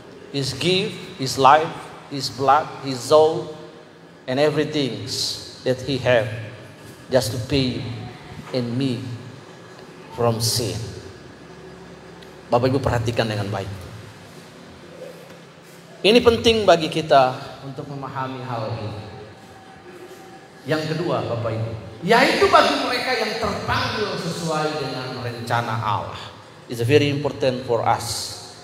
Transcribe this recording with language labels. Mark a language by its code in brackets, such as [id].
[en] His gift, His life, His blood, His soul, and everything that He had just to pay in me from sin. [id] Bapak Ibu perhatikan dengan baik. Ini penting bagi kita untuk memahami hal ini. Yang kedua, Bapak Ibu, yaitu bagi mereka yang terpanggil sesuai dengan rencana Allah. [en] It's very important for us.